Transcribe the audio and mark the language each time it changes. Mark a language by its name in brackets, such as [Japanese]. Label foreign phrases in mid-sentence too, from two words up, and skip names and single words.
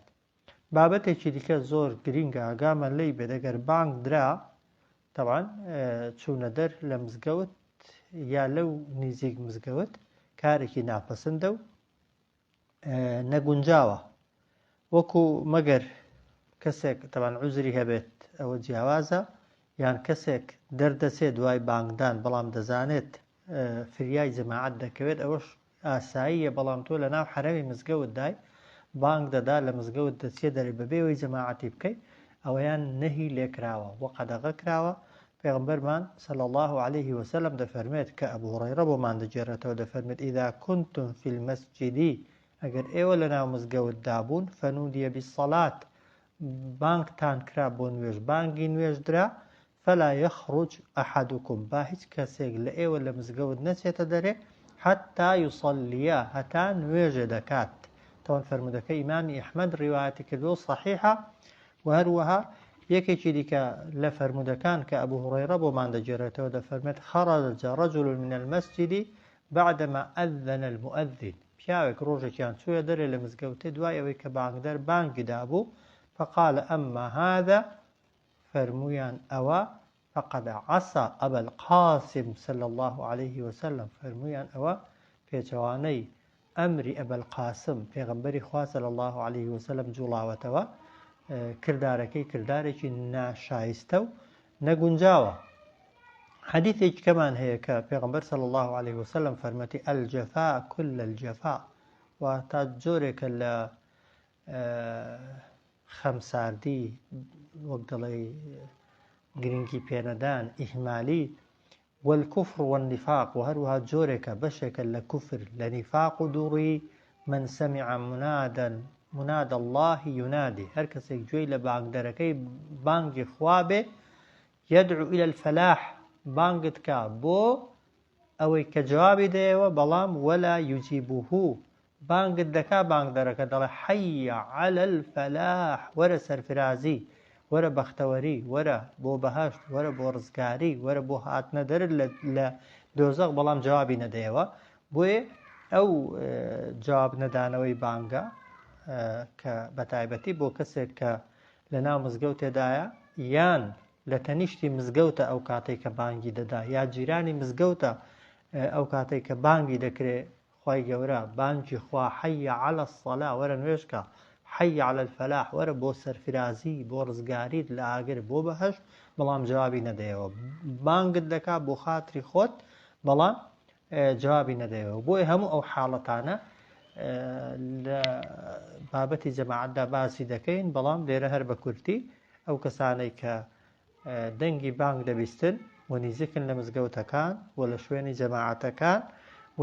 [Central Kurdish] بابەتێکی دیکە زۆر گرینگە ئاگامان لێی بێت، ئەگەر بانگ درا تەبعاً چوونە دەر لە مزگەوت یا لەو نزیک مزگەوت کارێکی ناپەسەندە و نەگونجاوە، وەکو مەگەر کەسێک تەبعاً عوزری هەبێت ئەوە جیاوازە، یان کەسێک دەردەچێت دوای بانگدان بەڵام دەزانێت فریای جەماعەت دەکەوێت، ئەوەش ئاساییە. بەڵام تۆ لە ناو حەرەمی مزگەوت دای بانگ دەدا لە مزگەوت دەچێت دەرێ بەبێەوەی جەماعەتی بکەیت، ئەوەیان نەهی لێکراوە و قەدەغە کراوە. پێغەمبەرمان [Arabic] صلی الله عليه وسلم [Central Kurdish] دەفەرمێت کە ئەبوو هورەیرە بۆمان دەجێڕێتەوە، دەفەرمێت [Arabic] ئیذا كنتم في المسجد، [Central Kurdish] ئەگەر ئێوە لە ناو مزگەوت دابوون، [Arabic] فنودیە بالصلاة، [Central Kurdish] بانگتان کرا بۆ نوێژ، بانگی نوێژ درا، [Arabic] فلا يخرج أحدكم، [Central Kurdish] با هیچ کەسێک لە ئێوە لە مزگەوت نەچێتە دەرێ [Arabic] حتى يصليا، [Central Kurdish] هەتا نوێژێ دەکات. تەوان فەرمودەکە ئیمامی ئەحمەد ڕیوایەتی کردووە صحیحە. و هەروەها یەکێکی دیکە لە فەرمودەکان کە ئەبوو هوڕەیرە بۆمان دەگێڕێتەوە دەفەرمێت [Arabic] خەرەجە رەجل من المەسجد بعدما أذن المؤذن [Central Kurdish] پیاوێک ڕۆژێکیان چووە دەرێ لە مزگەوتە دوای ئەوەی کە بانگدەر بانگی دابوو [Arabic] فقال أما هذا [Central Kurdish] فەرمویان ئەوە [Arabic] فقد عصى أبا القاسم صلى الله عليه وسلم [Central Kurdish] فەرمویان ئەوە پێچەوانەی ئەمری ئەبا القاسم پێغەمبەری خوا [Arabic] صلی الله عليه وسلم [Central Kurdish] جوڵاوەتەوە کردارەکەی کردارێکی ناشایستە و نەگونجاوە. حەدیثێکی کەمان هەیە کە پێغەمبەر [Arabic] صلی الله عليه وسلم [Central Kurdish] فەرمەتی [Arabic] الجەفا كل الجەفا [Central Kurdish] واتە جۆرێکە لە خەمساردی وەک دەڵێ گرنگی پێنەدان ئیهمالی [Arabic] والكفر والنفاق وهروها [Central Kurdish] جۆرێکە بەشێکە لە کوفر لە نیفاق و دووڕی [Arabic] من سمع مناد الله [Central Kurdish] ينادي هەر کەسێک گوێی لە بانگدەرەکەی بانگی خوا بێ [Arabic] يدعو إلى الفلاح [Central Kurdish] بانگت کا بۆ ئەوەی کە جوابی دەیەوە بەڵام [Arabic] ولا يجيبه [Central Kurdish] بانگت دەکا بانگدەرەکە دەڵێ [Arabic] حي على [Central Kurdish] الفلاح وەرە سەرفرازی وەرە بەختەوەری وەرە بۆ بەهەشت وەرە بۆ ڕزگاری وەرە بۆ هاتنە دەر لە دۆزەق بەڵام جوابی نەدەیەوە بۆیە ئەو جواب نەدانەوەی بانگە کە بەتایبەتی بۆ کەسێک کە لە ناو مزگەوتێدایە یان لە تەنیشتی مزگەوتە ئەو کاتێک کە بانگی دەدا یا جیرانی مزگەوتە ئەو کاتێک کە بانگی دەکرێت خی گەورە بانگی خوا [Arabic] حي على الصلاة [Central Kurdish] وەرە نوێژکە [Arabic] حي على الفلاح [Central Kurdish] وەرە بۆ سەرفرازی بۆ ڕزگاریت لە ئاگر بۆ بەهەشت بەڵام جوابی نەدەیەوە بانگت دەکا بۆ خاتری خۆت بەڵام جوابی نەدەیەوە بۆی هەموو ئەو حاڵەتانە لە بابەتی جەماعەتدا باسی دەکەین بەڵام لێرە هەر بە کورتی ئەو کەسانەی کە دەنگی بانگ دەبیستن و نزیکن لە مزگەوتەکان و لە شوێنی جەماعەتەکان و